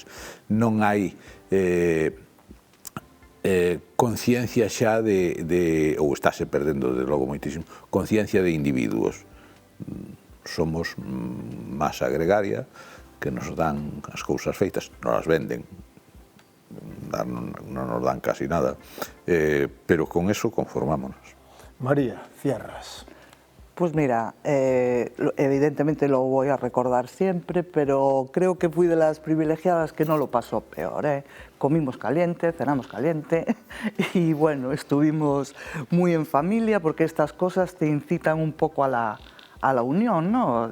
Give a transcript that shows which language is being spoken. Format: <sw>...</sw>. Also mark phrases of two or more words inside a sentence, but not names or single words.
<gl>Non hai conciencia xa ou estáse perdendo de logo moitísimo, conciencia de individuos. Somos masa gregaria que nos dan as cousas feitas, nos as venden, non nos dan casi nada, pero con eso conformámonos.</gl> <es>María, cierras. Pues mira, evidentemente lo voy a recordar siempre, pero creo que fui de las privilegiadas que no lo pasó peor, ¿eh? Comimos caliente, cenamos caliente y bueno, estuvimos muy en familia porque estas cosas te incitan un poco a la unión, ¿no?</es>